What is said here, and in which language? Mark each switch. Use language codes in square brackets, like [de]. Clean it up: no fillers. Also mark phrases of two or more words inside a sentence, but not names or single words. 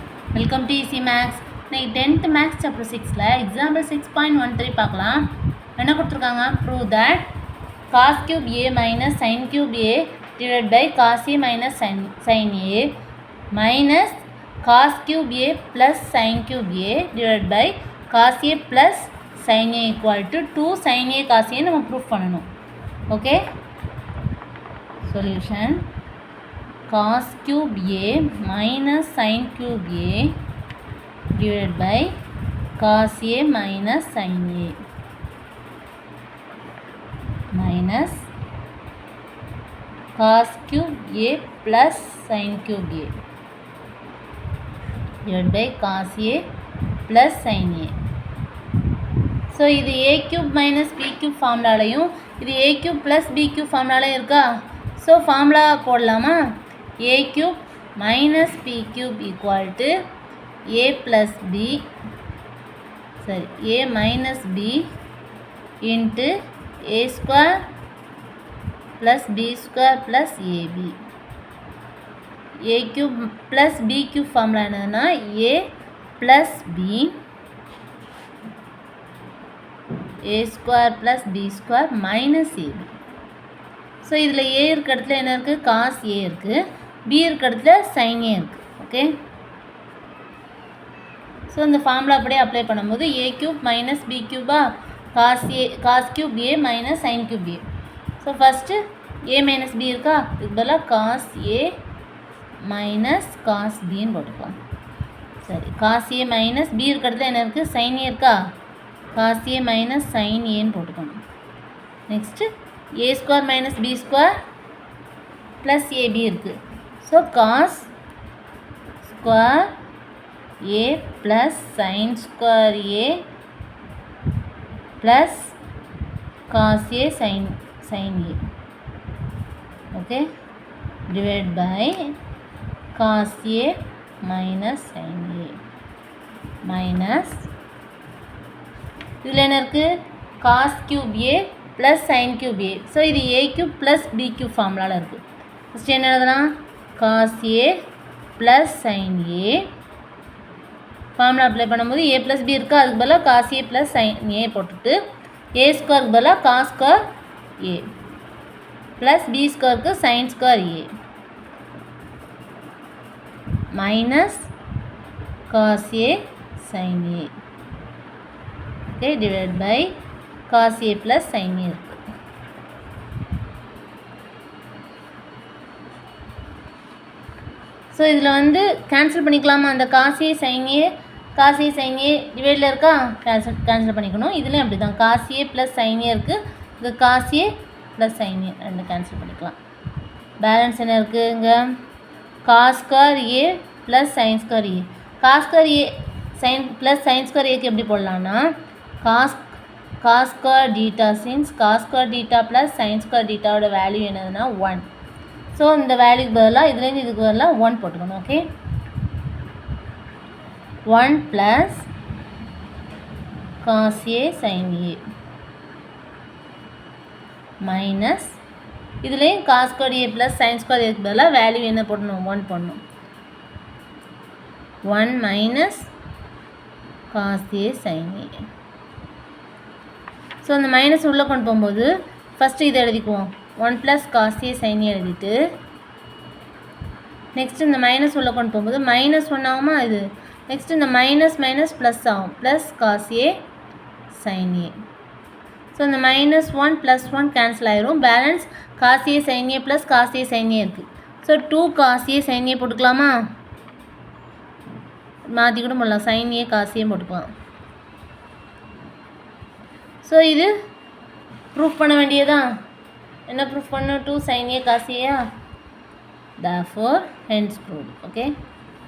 [en] welcome to Easy Maths. [ta] இன்னைக்கு [en] 10th maths chapter [ta] 6ல எக்ஸாம்பிள் 6.13 பார்க்கலாம். என்ன கொடுத்துருக்காங்க? [en] prove that cos cube a minus sin cube a divided by cos a minus sin a minus cos cube a plus sin cube a divided by cos a plus sin a equal to 2 sin a cos a [ta] நம்ம ப்ரூவ் பண்ணணும். [en] okay, solution cos cube a minus sin cube a divided by cos a minus sin a minus cos cube a plus sin cube a divided by cos a plus sin a. [ta] ஸோ இது [en] a cube minus b cube [ta] ஃபார்முலாலையும் இது [en] a cube plus b cube [ta] ஃபார்முலாலையும் இருக்கா? [en] so formula போடலாமா? a cube minus b cube equal to a plus b a minus b into a square plus b square plus ab. a cube plus b cube formula என்னன்னா a plus b a square plus b square minus ab. [ta] ஸோ இதில் a இருக்க இடத்துல என்ன இருக்குது? [en] cos a [ta] இருக்குது. b இருக்க இடத்துல [en] sin a [ta] இருக்குது. [en] okay, so [ta] இந்த ஃபார்முலா அப்படியே அப்ளை பண்ணும்போது [en] a cube minus b cube cos cube a minus sin cube a. so first a minus b [ta] இருக்கா, இதுக்கு பதிலாக [en] cos a minus cos b [ta] ன்னு போட்டுக்கலாம். சரி, [en] cos a minus b [ta] இருக்க இடத்துல என்ன இருக்குது? [en] sin a [ta] இருக்கா, [en] cos a minus sin a [ta] ன்னு போட்டுக்கணும். நெக்ஸ்ட்டு [en] a square minus b square plus ab [ta] இருக்குது. [en] ஸோ cos square a plus sin square a plus cos a sin a. ஓகே, divided by cos a minus sin a minus [ta] இதில் என்ன இருக்குது? [en] cos cube a plus sin cube a. [ta] ஸோ இது [en] a cube plus b cube [ta] ஃபார்முலாவில் இருக்குது. ஃபஸ்ட்டு என்ன எழுதலாம்? [en] cos a plus sin a formula apply [ta] பண்ணும்போது [en] a plus b [ta] இருக்கா, அதுக்கு பதிலாக [en] cos a plus sin a [ta] போட்டுட்டு a ஸ்கொயருக்கு பதிலாக [en] cos square a plus b [ta] ஸ்கொயருக்கு [en] sin square a minus cos a sin a. [ta] ஓகே, divided by cos a plus sin a இருக்குது. ஸோ இதில் வந்து கேன்சல் பண்ணிக்கலாமா? அந்த [en] cos a sin a [ta] டிவைடில் இருக்கா, கேன்சல் பண்ணிக்கணும். இதுலேயும் அப்படி தான் [en] cos a plus sin a [ta] இருக்குது, இது [en] cos a plus sin a [ta] ரெண்டு கேன்சல் பண்ணிக்கலாம். பேலன்ஸ் என்ன இருக்குது? இங்கே [en] cos square a plus sin square a. cos square a sin plus sin square [ta] ஏக்கு எப்படி போடலான்னா [en] cos square theta since cos square theta plus sin square [ta] டீட்டாவோட வேல்யூ என்னதுன்னா 1. ஸோ இந்த வேல்யூக்கு பதிலாக இதுலேருந்து இதுக்கு பதிலாக 1 போட்டுக்கணும். ஓகே, [en] 1 plus cos a sin a minus [ta] இதுலேயும் [en] cos square a plus sin square [ta] ஏக்கு பதிலாக வேல்யூ என்ன போடணும்? 1 போடணும். [en] 1 minus cos a sin a. [ta] ஸோ அந்த மைனஸ் உள்ளே கொண்டு போகும்போது ஃபஸ்ட்டு இதை எழுதிக்குவோம். [en] 1 plus cos a sin a [ta] எழுதிட்டு நெக்ஸ்ட்டு இந்த மைனஸ் உள்ளே கொண்டு போகும்போது -1 ஆகுமா இது. நெக்ஸ்ட்டு இந்த மைனஸ் ப்ளஸ் ஆகும், [en] plus cos a sin a. [ta] ஸோ இந்த -1 + 1 கேன்சல் ஆயிரும். பேலன்ஸ் [en] cos a sin a plus cos a sin a [ta] இருக்குது. ஸோ [en] 2 cos a sin a [ta] போட்டுக்கலாமா? மாற்றி கூட போடலாம், [en] sin a cos a [ta] போட்டுக்கலாம். ஸோ இது ப்ரூஃப் பண்ண வேண்டியதான். என்ன ப்ரூஃப் பண்ணணும்? [en] 2 sin a cos a. therefore hence proved. [ta] ஓகே.